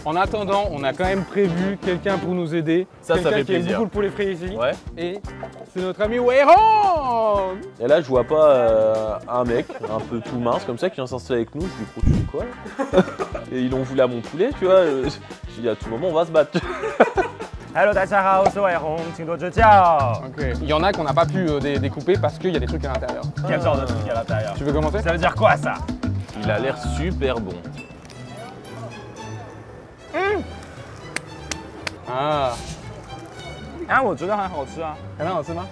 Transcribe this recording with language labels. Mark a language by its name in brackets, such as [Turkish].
[French] En attendant, on a quand même prévu quelqu'un pour nous aider. Ça fait qui aime plaisir. beaucoup le poulet frit ici. Ouais. Et c'est notre ami Weiron. Et là, je vois pas un mec un peu tout mince comme ça qui vient s'installer avec nous. Je lui dis, tu fais quoi? Et ils l'ont voulu à mon poulet, tu vois. Je dis, à tout moment, on va se battre. [English] Hello, [Chinese] 大家好，我是伟宏，请多指教。 [French] Ok. Il y en a qu'on n'a pas pu découper parce qu'il y a des trucs à l'intérieur. Quel genre de truc à l'intérieur? Tu veux commencer? Ça veut dire quoi ça? Il a l'air super bon. Ah. [Chinese] Ah, 我觉得很好吃啊。很好吃吗？